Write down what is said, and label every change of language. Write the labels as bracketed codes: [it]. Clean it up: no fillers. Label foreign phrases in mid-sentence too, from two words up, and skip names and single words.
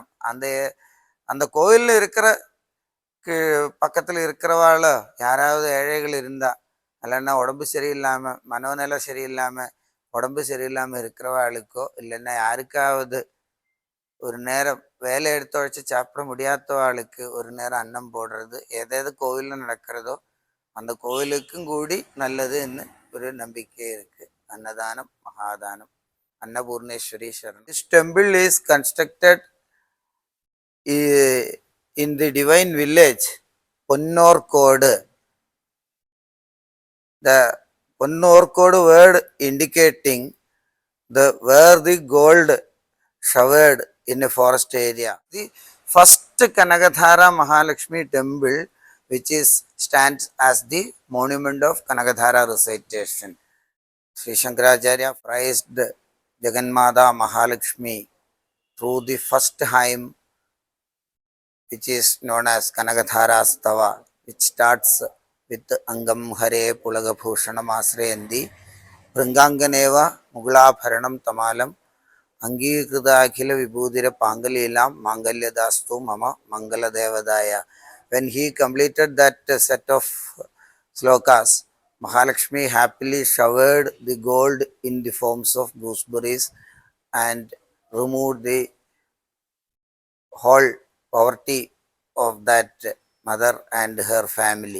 [ta] அந்த அந்த கோவிலில் இருக்கிற பக்கத்தில் இருக்கிறவாளோ யாராவது ஏழைகள் இருந்தா, இல்லைன்னா உடம்பு சரியில்லாமல் மனோநிலை சரியில்லாமல் உடம்பு சரியில்லாமல் இருக்கிறவாளுக்கோ இல்லைன்னா யாருக்காவது ஒரு நேரம் வேலை எடுத்து வச்சு சாப்பிட முடியாதவாளுக்கு ஒரு நேரம் அன்னம் போடுறது எதாவது கோவிலில் நடக்கிறதோ அந்த கோவிலுக்கும் கூடி நல்லதுன்னு ஒரு நம்பிக்கை இருக்கு. அன்னதானம் மகாதானம். அன்னபூர்ணேஸ்வரி சரணம். [en] This temple is constructed in the divine village Ponnorkodu. The Ponnorkodu word indicating where the gold showered in a forest area. The first Kanagadhara Mahalakshmi temple, which stands as the monument of Kanagadhara recitation. Sri Shankaracharya praised Jaganmada Mahalakshmi through the first hymn, which is known as Kanagadhara Stava, which starts with [sa] अङ्गं हरेः पुलकभूषणम् आश्रयन्ती भृङ्गाङ्गनेव मुकुलाभरणं तमालम् अङ्गीकृत अखिल विभूतिर् अपाङ्गलीला माङ्गल्यदास्तु मम मङ्गल देवतायाः. [en] When he completed that set of slokas, Mahalakshmi happily showered the gold in the forms of gooseberries and removed the whole poverty of that mother and her family.